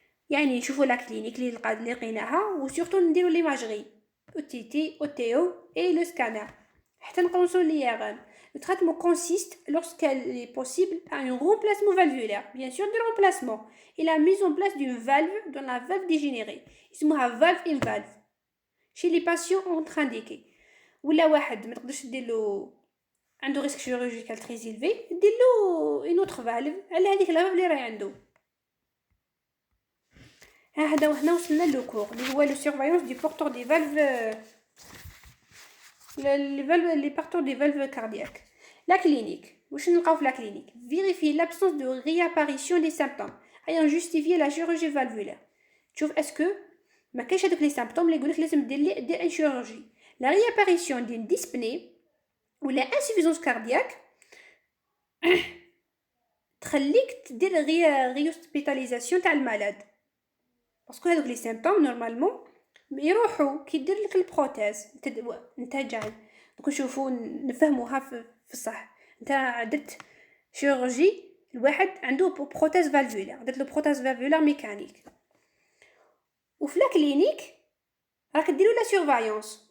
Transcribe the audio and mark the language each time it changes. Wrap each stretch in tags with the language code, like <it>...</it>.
<ar>يعني نشوفوا la clinique اللي لقيناها وسورتو نديروا</ar> <fr>l'imagerie OTT, OTO et le scanner</fr> <ar>حتى نقونسو l'IRM.</ar> <fr>Le traitement consiste, lorsqu'il est possible, à un remplacement valvulaire, bien sûr de remplacement, et la mise en place d'une valve dans la valve dégénérée.</fr> <ar>اسمها valve in valve.</ar> <fr>Chez les patients contre-indiqués.</fr> <ar>ولا واحد ما تقدرش ديرلو عنده</ar> <fr>risque chirurgical très élevé,</fr> <ar>ديرلو</ar> <fr>une autre valve</fr> <ar>على هذيك la valve اللي راهي عنده. هذا وهنا وصلنا للكور اللي هو</ar> <fr>le surveillance du porteur des valves. Les porteurs des valves cardiaques. La clinique.</fr> <ar>واش نلقاو في la clinique?</ar> <fr>Vérifier l'absence de réapparition des symptômes ayant justifié la chirurgie valvulaire.</fr> <ar>شوف</ar> <fr>est-ce que</fr> <ar>ما كاينش هذوك لي symptômes اللي يقولك لازم دير ان chirurgie.</ar> <fr>La réapparition d'une dyspnée ou la insuffisance cardiaque</fr> <ar>تخليك دير</ar> <fr>réhospitalisation</fr> <ar>تاع المالاد. باسكو هذوك لي symptômes normalement يروحوا كي دير لك البروتيز نتاع دوك نشوفوا نفهموها في الصح. نتا درت شيروجي الواحد عنده بروتيز فالفولار درت له بروتيز فالفولار ميكانيك وفي لا كلينيك راك ديروا لا سيرفايونس.</ar>